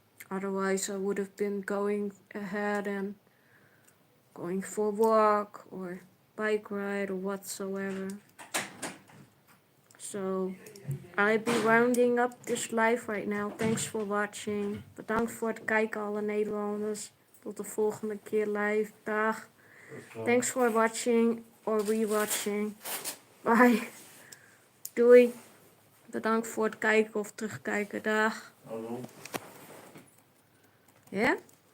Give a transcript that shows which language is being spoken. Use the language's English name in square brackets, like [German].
[English] Otherwise, I would have been going ahead and going for a walk or bike ride or whatsoever. So I'll be rounding up this live right now. Thanks for watching. [Dutch] Bedankt voor het kijken, alle Nederlanders. Tot de volgende keer live. Dag. [English] Thanks for watching or rewatching. Bye. Doei. [Dutch] Bedankt voor het kijken of terugkijken. Dag. Hallo. Ja?